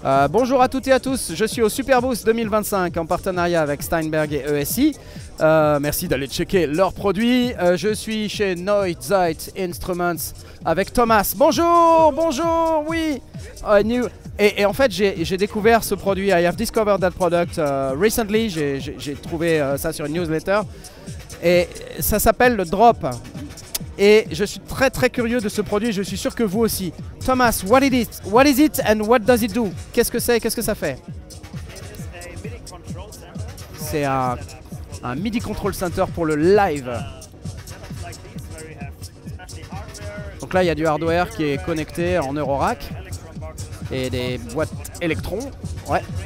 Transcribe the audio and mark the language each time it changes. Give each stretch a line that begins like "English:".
French: Bonjour à toutes et à tous, je suis au Superboost 2025 en partenariat avec Steinberg et ESI. Merci d'aller checker leurs produits. Je suis chez Neuzeit Instruments avec Thomas. Bonjour, bonjour, oui. Et en fait, j'ai découvert ce produit.
English: I have discovered that product recently.
French: J'ai trouvé ça sur une newsletter. Et ça s'appelle le Drop. Et je suis très curieux de ce produit, je suis sûr que vous aussi.
English: Thomas, what is it and what does it do?
French: Qu'est-ce que c'est, qu'est-ce que ça fait? C'est un MIDI Control Center pour le live. Donc là, il y a du hardware qui est connecté en Eurorack et des boîtes électrons. Ouais.